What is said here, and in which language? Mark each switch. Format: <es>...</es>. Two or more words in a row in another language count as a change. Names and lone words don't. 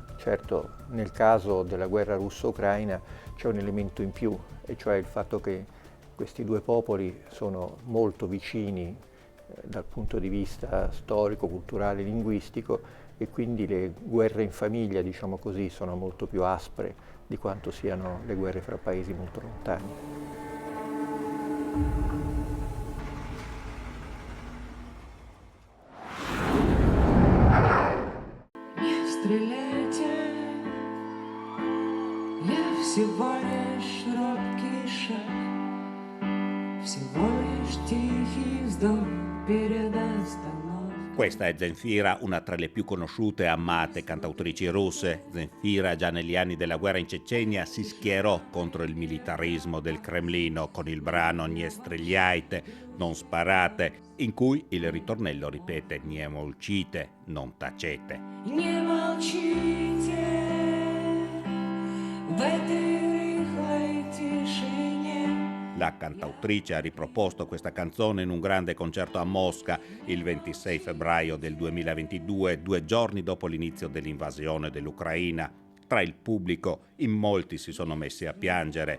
<it>Certo, nel caso della guerra russo-ucraina c'è un elemento in più, e cioè il fatto che questi due popoli sono molto vicini dal punto di vista storico, culturale, linguistico, e quindi le guerre in famiglia, diciamo così, sono molto più aspre di quanto siano le guerre fra paesi molto lontani.</it> <ru>Всего лишь робкий шаг, всего лишь тихий вздох перед остановкой.</ru> <it>Questa è Zenfira, una tra le più conosciute e amate cantautrici russe. Zenfira, già negli anni della guerra in Cecenia, si schierò contro il militarismo del Cremlino con il brano Nie stреляйте, non sparate, in cui il ritornello ripete</it> <ru>Не молчите,</ru> <it>non tacete.</it> <ru>Не молчите.</ru> <it>La cantautrice ha riproposto questa canzone in un grande concerto a Mosca il 26 febbraio del 2022, 2 giorni dopo l'inizio dell'invasione dell'Ucraina. Tra il pubblico in molti si sono messi a piangere.</it>